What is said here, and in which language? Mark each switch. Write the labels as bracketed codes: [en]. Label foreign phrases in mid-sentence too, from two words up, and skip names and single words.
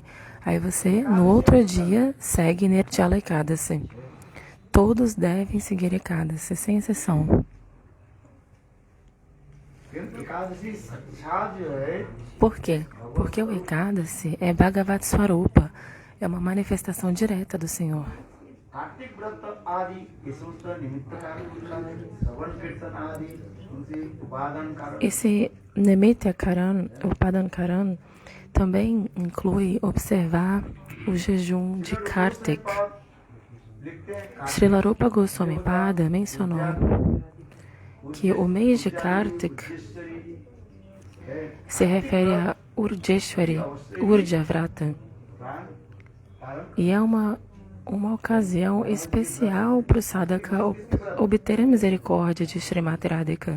[pt] Aí você, no outro dia, segue Nirjala Ekadasi. Todos devem seguir Ekadasi, sem exceção. [hi] क्योंकि एकादशी साक्षात जो है [pt] Por quê? Porque o Ekadasi é [hi] भगवत् स्वरूप, [pt] é uma manifestação direta do Senhor. [hi] कार्तिक व्रत आदि ये समस्त निमित्त कारण होता है श्रवण कीर्तन आदि उनसे उपादान कारण [pt] Esse [hi] निमित्त कारण, उपादान कारण, [pt] também inclui observar o jejum de Kartik. [hi] लिखते हैं [pt] Srila Rupa Goswami Pada mencionou que o mês de Kartik se refere a Urjeshwari, [hi] ऊर्जा व्रत, [pt] e é uma ocasião especial para o sadhaka obter a misericórdia de Srimati Radhika.